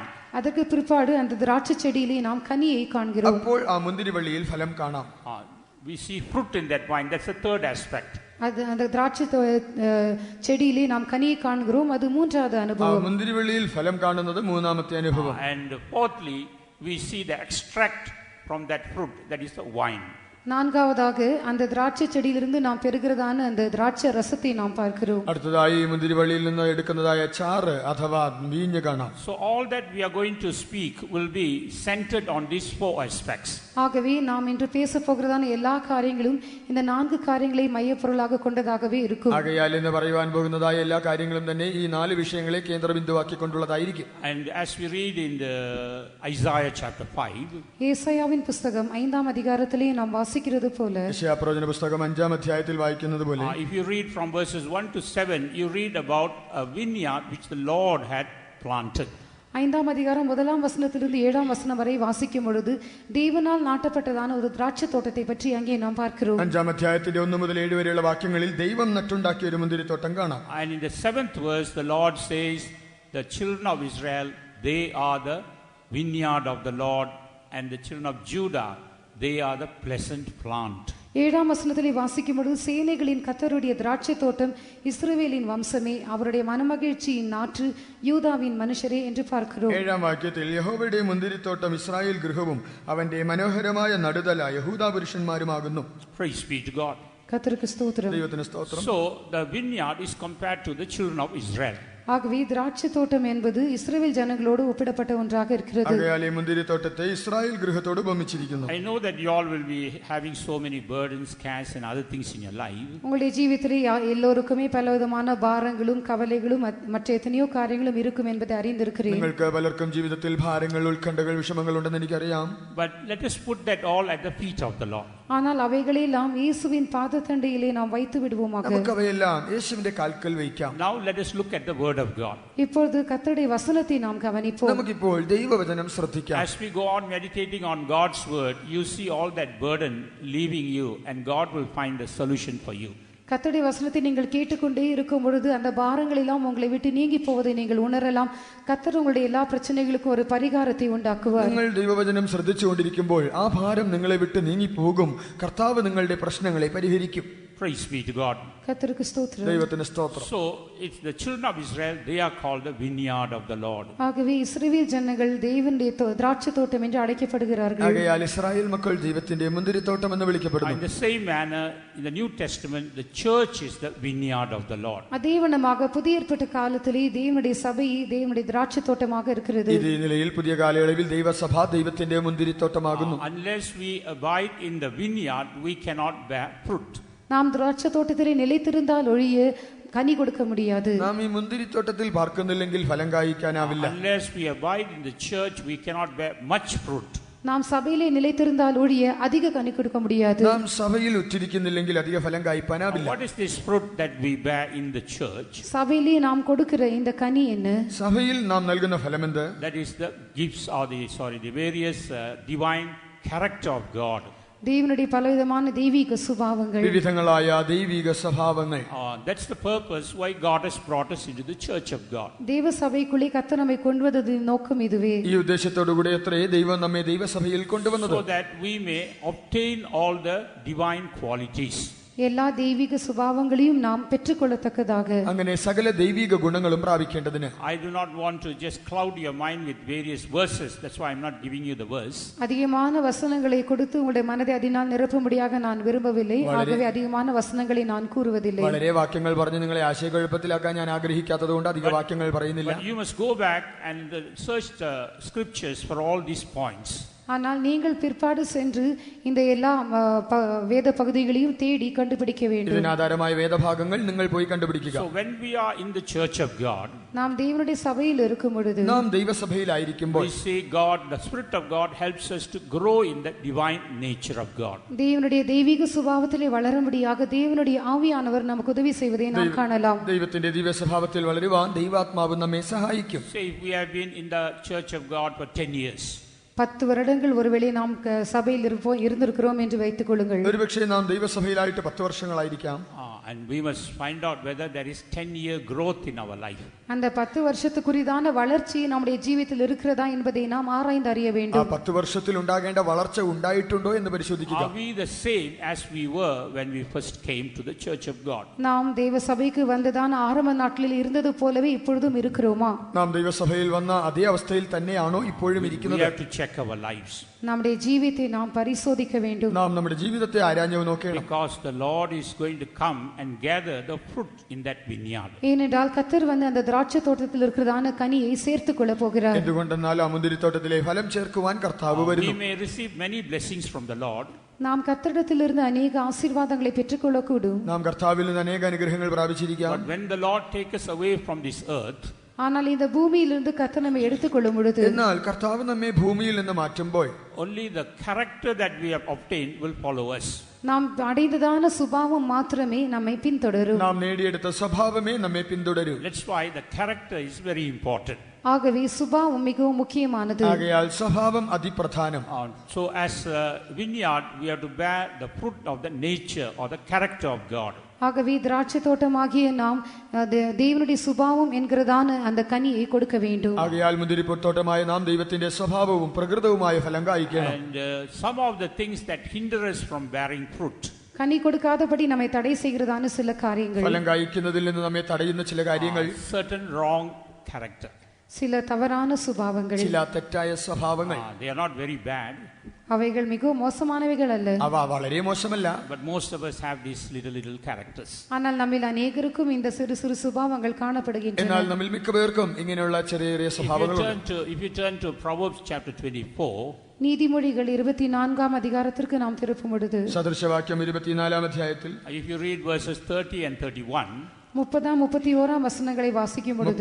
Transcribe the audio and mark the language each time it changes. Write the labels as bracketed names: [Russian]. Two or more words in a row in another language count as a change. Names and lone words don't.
[Tamil] அதற்கு பிற்பாடு அந்த திராட்சை செடியிலே நாம் கனியை காண்கிறோம். [Malayalam] അപ്പോൾ ആ മുന്തിരിവള്ളിയിൽ ഫലം കാണാം. [English] We see fruit in that vine. That's the third aspect. [Tamil] அது அந்த திராட்சை செடியிலே நாம் கனியை காண்கிறோம், அது மூன்றாவது [Malayalam] ആ [Tamil] அனுபவம். [Malayalam] മുന്തിരിവള്ളിയിൽ ഫലം കാണുന്നത് മൂന്നാമത്തെ അനുഭവം. [English] And fourthly, we see the extract from that fruit, that is the wine. [Tamil] நான்காவதாக அந்த திராட்சை செடியிலிருந்து நாம் பெறுகிறதான அந்த திராட்சை ரசத்தை நாம் பார்க்கிறோம். [Malayalam] അടുത്തതായി മുന്തിരിവള്ളിയിൽ നിന്ന് എടുക്കുന്നതായ ചാറ് അഥവാ വീഞ്ഞ് കാണാം. [English] So all that we are going to speak will be centered on these 4 aspects. [Tamil] ஆகவே நாம் இன்று பேச போகிறதான எல்லா காரியங்களும் இந்த 4 காரியங்களை மையப்பொருளாக கொண்டதாகவே இருக்கும். [Malayalam] ആകയാൽ ഇന്ന് പറയുവാൻ പോകുന്നതായ എല്ലാ കാര്യങ്ങളും തന്നെ ഈ 4 വിഷയങ്ങളെ കേന്ദ്രബിന്ദുവാക്കിക്കൊണ്ടുള്ളതായിരിക്കും. [English] And as we read in the Isaiah chapter 5, [Tamil] ஏசாயாவின் புஸ்தகம் 5ஆம் அதிகாரத்திலே நாம் வாசிக்கிறது போல, [Malayalam] യശയ്യാപ്രവചന പുസ്തകം 5-ാം അധ്യായത്തിൽ വായിക്കുന്നത് പോലെ, [English] if you read from verses 1 to 7, you read about a vineyard which the Lord had planted. [Tamil] 5ஆம் அதிகாரம் 1ஆம் வசனத்திலிருந்து 7ஆம் வசனம் வரை வாசிக்கும் பொழுது தேவனால் நாட்டப்பட்டதான ஒரு திராட்சை தோட்டத்தை பற்றி அங்கே நாம் பார்க்கிறோம். [Malayalam] 5-ാം അധ്യായത്തിന്റെ 1 മുതൽ 7 വരെയുള്ള വാക്യങ്ങളിൽ ദൈവം നട്ടുണ്ടാക്കിയ ഒരു മുന്തിരിത്തോട്ടം കാണാം. [English] And in the 7th verse, the Lord says, the children of Israel, they are the vineyard of the Lord, and the children of Judah, they are the pleasant plant. [Tamil] 7ஆம் வசனத்திலே வாசிக்கும் பொழுது சேனைகளின் கர்த்தருடைய திராட்சை தோட்டம் இஸ்ரவேலின் வம்சமே, அவருடைய மனமகிழ்ச்சியின் நாற்று யூதாவின் மனுஷரே என்று பார்க்கிறோம். [Malayalam] 7-ാം വാക്യത്തിൽ യഹോവയുടെ മുന്തിരിത്തോട്ടം ഇസ്രായേൽ ഗൃഹവും അവന്റെ മനോഹരമായ നടുതല യഹൂദാ പുരുഷന്മാരുമാകുന്നു. [English] Praise be to God. [Tamil] கர்த்தருக்கு ஸ்தோத்திரம். [Malayalam] ദൈവത്തിന് സ്തോത്രം. [English] So the vineyard is compared to the children of Israel. [Tamil] ஆகவே திராட்சை தோட்டம் என்பது இஸ்ரவேல் ஜனங்களோடு ஒப்பிடப்பட்ட ஒன்றாக இருக்கிறது. [Malayalam] ആകയാൽ ഈ മുന്തിരിത്തോട്ടത്തെ ഇസ്രായേൽ ഗൃഹത്തോട് ഉപമിച്ചിരിക്കുന്നു. [English] I know that you all will be having so many burdens, cares and other things in your life. [Tamil] உங்களுடைய ஜீவிதத்திலே எல்லோருக்குமே பலவிதமான பாரங்களும் கவலைகளும் மற்ற எத்தனையோ காரியங்களும் இருக்கும் என்பதை அறிந்திருக்கிறேன். [Malayalam] നിങ്ങൾക്ക് പലർക്കും ജീവിതത്തിൽ ഭാരങ്ങൾ, ഉത്കണ്ഠകൾ, വിഷമങ്ങൾ ഉണ്ടെന്ന് എനിക്കറിയാം. [English] But let us put that all at the feet of the Lord. [Tamil] ஆனால் அவைகளெல்லாம் இயேசுவின் பாதத்தண்டையிலே நாம் வைத்து விடுவோமாக. [Malayalam] നമുക്കവയെല്ലാം യേശുവിന്റെ കാൽക്കൽ വയ്ക്കാം. [English] Now let us look at the word of God. [Tamil] இப்பொழுது கர்த்தருடைய வசனத்தை நாம் கவனிப்போம். [Malayalam] നമുക്കിപ്പോൾ ദൈവവചനം ശ്രദ്ധിക്കാം. [English] As we go on meditating on God's word, you see all that burden leaving you, and God will find a solution for you. [Tamil] கர்த்தருடைய வசனத்தை நீங்கள் கேட்டுக்கொண்டே இருக்கும் பொழுது அந்த பாரங்கள் எல்லாம் உங்களை விட்டு நீங்கி போவதை நீங்கள் உணரலாம். கர்த்தர் உங்களுடைய எல்லா பிரச்சனைகளுக்கும் ஒரு பரிகாரத்தை உண்டாக்குவார். [Malayalam] നിങ്ങൾ ദൈവവചനം ശ്രദ്ധിച്ചുകൊണ്ടിരിക്കുമ്പോൾ ആ ഭാരം നിങ്ങളെ വിട്ട് നീങ്ങിപ്പോകും. കർത്താവ് നിങ്ങളുടെ പ്രശ്നങ്ങളെ പരിഹരിക്കും. [English] Praise be to God. [Tamil] கர்த்தருக்கு ஸ்தோத்திரம். [Malayalam] ദൈവത്തിന് സ്തോത്രം. [English] So it's the children of Israel, they are called the vineyard of the Lord. [Tamil] ஆகவே இஸ்ரவேல் ஜனங்கள் தேவனுடைய திராட்சை தோட்டம் என்று அழைக்கப்படுகிறார்கள். [Malayalam] ആകയാൽ ഇസ്രായേൽ മക്കൾ ദൈവത്തിന്റെ മുന്തിരിത്തോട്ടം എന്ന് വിളിക്കപ്പെടുന്നു. [English] In the same manner, in the New Testament, the church is the vineyard of the Lord. [Tamil] அதேவனமாக புதிய ஏற்பாட்டு காலத்திலே தேவனுடைய சபை தேவனுடைய திராட்சை தோட்டமாக இருக்கிறது. [Malayalam] ഈ നിലയിൽ പുതിയ കാലയളവിൽ ദൈവസഭ ദൈവത്തിന്റെ മുന്തിരിത്തോട്ടമാകുന്നു. [English] Unless we abide in the vineyard, we cannot bear fruit. [Tamil] நாம் திராட்சை தோட்டத்திலே நிலைத்திருந்தால் ஒழிய கனி கொடுக்க முடியாது. [Malayalam] നാം ഈ മുന്തിരിത്തോട്ടത്തിൽ പാർക്കുന്നില്ലെങ്കിൽ ഫലം കായ്ക്കാനാവില്ല. [English] Unless we abide in the church, we cannot bear much fruit. [Tamil] நாம் சபையிலே நிலைத்திருந்தால் ஒழிய அதிக கனி கொடுக்க முடியாது. [Malayalam] നാം സഭയിൽ ഉറ്റിരിക്കുന്നില്ലെങ്കിൽ അധിക ഫലം കായ്പാനാവില്ല. [English] What is this fruit that we bear in the church? [Tamil] சபையிலே நாம் கொடுக்கிற இந்த கனி என்ன? [Malayalam] സഭയിൽ നാം നൽകുന്ന ഫലമെന്ത്? [English] That is the gifts or the various divine character of God. [Tamil] தேவனுடைய பலவிதமான தெய்வீக சுபாவங்கள், [Malayalam] വിവിധങ്ങളായ ദൈവിക സ്വഭാവങ്ങൾ. [English] That's the purpose why God has brought us into the church of God. [Tamil] தேவ சபைக்குள்ளே கர்த்தர் நம்மை கொண்டு வந்ததின் நோக்கம் இதுவே. [Malayalam] ഈ ഉദ്ദേശത്തോടുകൂടി അത്രേ ദൈവം നമ്മെ ദൈവസഭയിൽ കൊണ്ടുവന്നത്. [English] So that we may obtain all the divine qualities. [Tamil] எல்லா தெய்வீக சுபாவங்களையும் நாம் பெற்றுக்கொள்ளத்தக்கதாக, [Malayalam] അങ്ങനെ സകല ദൈവിക ഗുണങ്ങളും പ്രാപിക്കേണ്ടതിന്. [English] I do not want to just cloud your mind with various verses. That's why I'm not giving you the verse. [Tamil] அதிகமான வசனங்களை கொடுத்து உங்களுடைய மனதை அதனால் நிரப்பும்படியாக நான் விரும்பவில்லை. ஆகவே அதிகமான வசனங்களை நான் கூறுவதில்லை. [Malayalam] വളരെ വാക്യങ്ങൾ പറഞ്ഞ് നിങ്ങളെ ആശയക്കുഴപ്പത്തിലാക്കാൻ ഞാൻ ആഗ്രഹിക്കാത്തതുകൊണ്ട് അധിക വാക്യങ്ങൾ പറയുന്നില്ല. [English] But you must go back and search the scriptures for all these points. [Tamil] ஆனால் நீங்கள் பிற்பாடு சென்று இந்த எல்லா வேத பகுதிகளையும் தேடி கண்டுபிடிக்க வேண்டும். [Malayalam] ഇതിനാധാരമായ വേദഭാഗങ്ങൾ നിങ്ങൾ പോയി കണ്ടുപിടിക്കുക. [English] So when we are in the church of God, [Tamil] நாம் தேவனுடைய சபையில் இருக்கும் பொழுது, [Malayalam] നാം ദൈവസഭയിലായിരിക്കുമ്പോൾ, [English] we see God, the Spirit of God helps us to grow in the divine nature of God. [Tamil] தேவனுடைய தெய்வீக சுபாவத்திலே வளரும்படியாக தேவனுடைய ஆவியானவர் நமக்கு உதவி செய்வதை நாம் காணலாம். [Malayalam] ദൈവത്തിന്റെ ദിവ്യ സ്വഭാവത്തിൽ വളരുവാൻ ദൈവാത്മാവ് നമ്മെ സഹായിക്കും. [English] Say if we have been in the church of God for 10 years. [Tamil] 10 வருடங்கள் ஒருவேளை நாம் சபையில் இருந்திருக்கிறோம் என்று வைத்துக் கொள்ளுங்கள். [Malayalam] ഒരുപക്ഷേ നാം ദൈവസഭയിലായിട്ട് 10 വർഷങ്ങളായിരിക്കാം. [English] And we must find out whether there is 10-year growth in our life. [Tamil] அந்த 10 வருஷத்துக்குரியதான வளர்ச்சி நம்முடைய ജീവിതത്തിൽ இருக்கிறதா என்பதை நாம் ஆராய்ந்து அறிய [Malayalam] ആ [Tamil] வேண்டும். [Malayalam] 10 വർഷത്തിൽ ഉണ്ടാകേണ്ട വളർച്ച ഉണ്ടായിട്ടുണ്ടോ എന്ന് പരിശോധിക്കുക. [English] Are we the same as we were when we first came to the church of God? [Tamil] நாம் தேவ சபைக்கு வந்ததான ஆரம்ப நாட்களில் இருந்தது போலவே இப்பொழுதும் இருக்கிறோமா? [Malayalam] നാം ദൈവസഭയിൽ വന്ന അതേ അവസ്ഥയിൽ തന്നെയാണോ ഇപ്പോഴും [English] We [Malayalam] ഇരിക്കുന്നത്? [English] have to check our lives. [Tamil] நம்முடைய ஜீவித்தை நாம் பரிசோதிக்க வேண்டும். [Malayalam] നാം നമ്മുടെ ജീവിതത്തെ ആരാഞ്ഞു നോക്കണം. [English] Because the Lord is going to come and gather the fruit in that vineyard. [Tamil] ஏனென்றால் கர்த்தர் வந்து அந்த திராட்சை தோட்டத்தில் இருக்கிறதான கனியை சேர்த்துக் கொள்ள போகிறார். [Malayalam] എന്തുകൊണ്ടെന്നാൽ ആ മുന്തിരിത്തോട്ടത്തിലെ ഫലം ചേർക്കുവാൻ കർത്താവ് [English] We [Malayalam] വരുന്നു. [English] may receive many blessings from the Lord. [Tamil] நாம் கர்த்தரிடத்திலிருந்து அநேக ஆசீர்வாதங்களை பெற்றுக்கொள்ளக்கூடும். [Malayalam] നാം കർത്താവിൽ നിന്ന് അനേക അനുഗ്രഹങ്ങൾ പ്രാപിച്ചിരിക്കാം. [English] But when the Lord takes us away from this earth, [Tamil] ஆனால் இந்த பூமியிலிருந்து கர்த்தர் நம்மை எடுத்துக்கொள்ளும் பொழுது, [Malayalam] എന്നാൽ കർത്താവ് നമ്മെ ഭൂമിയിൽ നിന്ന് മാറ്റുമ്പോൾ [English] only the character that we have obtained will follow us. [Tamil] நாம் அடைந்ததான சுபாவம் மாத்திரமே நம்மை பின்தொடரும். [Malayalam] നാം നേടിയെടുത്ത സ്വഭാവമേ നമ്മെ പിന്തുടരൂ. [English] That's why the character is very important. [Tamil] ஆகவே சுபாவம் மிகவும் முக்கியமானது. [Malayalam] ആകയാൽ സ്വഭാവം അതിപ്രധാനം. [English] So as a vineyard, we have to bear the fruit of the nature or the character of God. [Tamil] ஆகவே திராட்சை தோட்டமாகிய நாம் தேவனுடைய சுபாவம் என்கிறதான அந்த கனியை கொடுக்க வேண்டும். [Malayalam] ആകയാൽ മുന്തിരിത്തോട്ടമായ നാം ദൈവത്തിന്റെ സ്വഭാവവും പ്രകൃതവുമായ ഫലം കായ്ക്കണം. [English] And some of the things that hinder us from bearing fruit. [Tamil] கனி கொடுக்காதபடி நம்மை தடை செய்கிறதான சில காரியங்கள், [Malayalam] ഫലം കായ്ക്കുന്നതിൽ നിന്ന് നമ്മെ തടയുന്ന ചില കാര്യങ്ങൾ, [English] Certain wrong character. [Tamil] சில தவறான சுபாவங்கள், [Malayalam] ചില തെറ്റായ സ്വഭാവങ്ങൾ. [English] They are not very bad. [Tamil] அவைகள் மிகவும் மோசமானவைகள் அல்ல. [Malayalam] അവ വളരെ മോശമല്ല. [English] But most of us have these little characters. [Tamil] ஆனால் நம்மில் அநேகருக்கும் இந்த சிறு சிறு சுபாவங்கள் காணப்படுகின்றன. [Malayalam] എന്നാൽ നമ്മിൽ മിക്കവർക്കും ഇങ്ങനെയുള്ള ചെറിയ ചെറിയ സ്വഭാവങ്ങളുണ്ട്. [English] If you turn to Proverbs chapter 24, [Tamil] நீதிமொழிகள் 24ஆம் அதிகாரத்திற்கு நாம் திருப்பும் பொழுது, [Malayalam] സദൃശവാക്യം 24-ാം അധ്യായത്തിൽ [English] if you read verses 30 and 31, [Tamil] 30ஆம் 31ஆம் வசனங்களை வாசிக்கும் பொழுது,